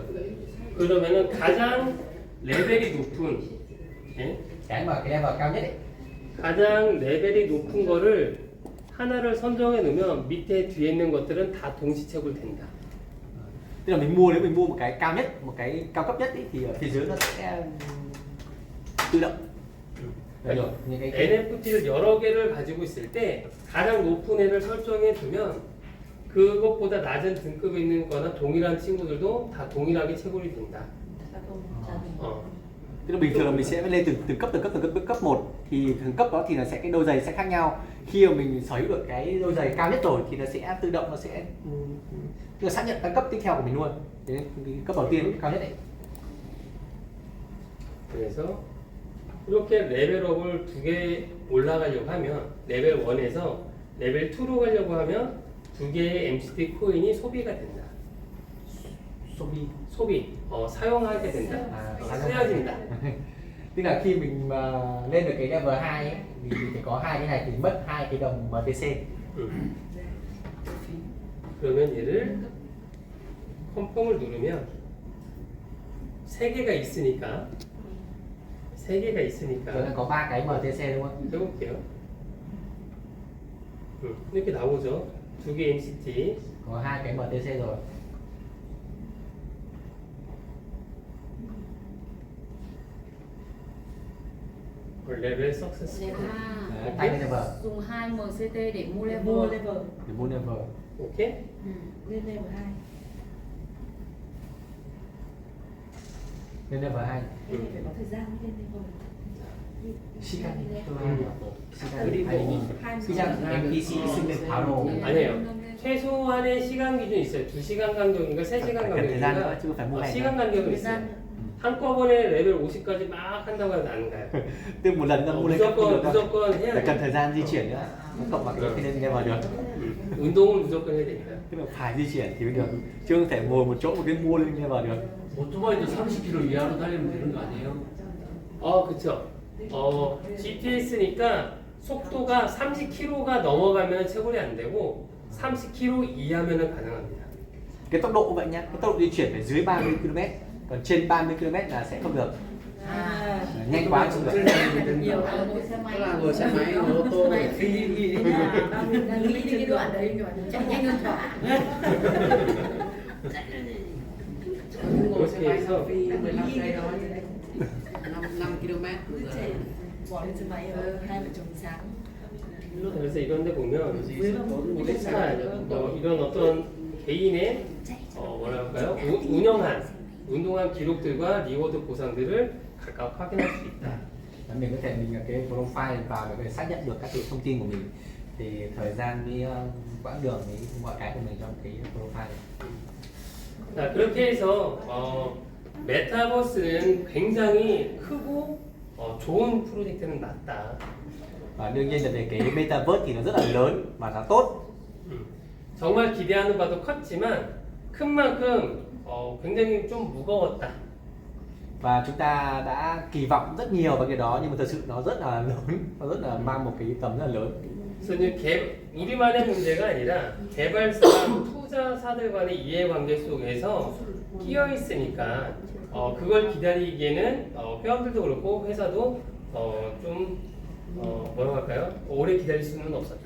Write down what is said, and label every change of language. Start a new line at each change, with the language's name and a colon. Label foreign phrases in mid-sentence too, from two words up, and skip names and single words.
Korean: 그러면은 가장 레벨이 높은, 예?
Vietnamese: Cái mà cái level cao nhất ấy,
Korean: 가장 레벨이 높은 거를 하나를 선정해 놓으면 밑에 뒤에 있는 것들은 다 동시체불 된다.
Vietnamese: tức là mình mua, nếu mình mua một cái cao nhất, một cái cao cấp nhất ấy, thì ở phía dưới nó sẽ tự động. rồi những cái
Korean: NFT를 여러 개를 가지고 있을 때 가장 높은 애를 설정해 두면 그것보다 낮은 등급에 있는 거나 동일한 친구들도 다 동일하게 채굴이 된다.
Vietnamese: tức là bình thường là mình sẽ lên từng cấp 1 thì từng cấp đó thì là sẽ cái đôi giày sẽ khác nhau. Khi mà mình sở hữu được cái đôi giày cao nhất rồi thì nó sẽ tự động, nó sẽ tức là xác nhận các cấp tiếp theo của mình luôn. Đấy, cái cấp đầu tiên cao nhất đấy.
Korean: 그래서 이렇게 레벨업을 2개 올라가려고 하면 레벨 1에서 레벨 2로 가려고 하면 2개의 MCT 코인이 소비가 된다. 소비, 사용하게 된다. 쓰여진다.
Vietnamese: Tức là khi mình lên được cái level 2 ấy, mình phải có hai cái này thì mất 2 cái đồng MTC.
Korean: 그러면 얘를 컨펌을 누르면 3개가 있으니까
Vietnamese: Rồi nó có 3 cái MTC đúng không?
Korean: 해볼게요. 이렇게 나오죠. 2개 MCT.
Vietnamese: Có 2 cái MTC rồi.
English: level success.
Vietnamese: Tay lên level. Dùng 2 MCT để mua level. Để mua level. 오케이? Lên level 2. Lên level 2. Phải có thời gian mới lên level.
Korean: 시간. 시간. 시간 MPC 있으면 바로. 아니에요. 최소한의 시간 기준이 있어요. 2시간 간격인가 3시간
Vietnamese: thời gian nữa
Korean: 간격인가
Vietnamese: chứ không phải mua ngày.
Korean: 시간 간격은 있어요. 한꺼번에 레벨 50까지 막 한다고 해도 안 가요.
Vietnamese: Tức một lần nó mua lên cấp không được đâu.
Korean: 무조건 해야
Vietnamese: Phải cần
Korean: 돼요.
Vietnamese: thời gian di chuyển nữa. Nó cộng vào cái lên level được.
Korean: 운동을 무조건 해야 됩니다.
Vietnamese: Tức là phải di chuyển thì mới được. Chứ không thể ngồi một chỗ một cái mua lên level được.
Korean: 오토바이도 30km 이하로 달리면 되는 거 아니에요? 그쵸. GPS니까 속도가 30km가 넘어가면 채굴이 안 되고 30km 이하면은 가능합니다.
Vietnamese: Cái tốc độ cũng vậy nhá. Cái tốc độ di chuyển phải dưới 30 km. Còn trên 30 km là sẽ không được. Nhanh quá không được. Nhiều hơn ngồi xe máy. Tức là ngồi xe máy, ngồi ô tô để phi đi. Nghĩ đến cái đoạn đấy chạy nhanh hơn cả. Ngồi xe máy phi 15 cây thôi. 5 km. Bỏ lên xe máy hai vợ chồng sáng.
Korean: 그래서 이런 데 보면 이런 어떤 개인의 뭐랄까요? 운동한 기록들과 리워드 보상들을 각각 확인할 수 있다.
Vietnamese: Mình có thể cái profile vào để xác nhận được các cái thông tin của mình, thì thời gian với quãng đường với mọi cái của mình trong cái profile này.
Korean: 자, 그렇게 해서 메타버스는 굉장히 크고 좋은 프로젝트는 맞다.
Vietnamese: Và đương nhiên là về cái metaverse thì nó rất là lớn và nó tốt.
Korean: 정말 기대하는 바도 컸지만 큰 만큼 굉장히 좀 무거웠다.
Vietnamese: Và chúng ta đã kỳ vọng rất nhiều vào cái đó, nhưng mà thật sự nó rất là lớn, nó rất là mang một cái tầm rất là lớn.
Korean: 그래서 이제 우리만의 문제가 아니라 개발사랑 투자사들 간의 이해관계 속에서 끼어 있으니까 그걸 기다리기에는 회원들도 그렇고 회사도 좀 뭐라고 할까요? 오래 기다릴 수는 없었다.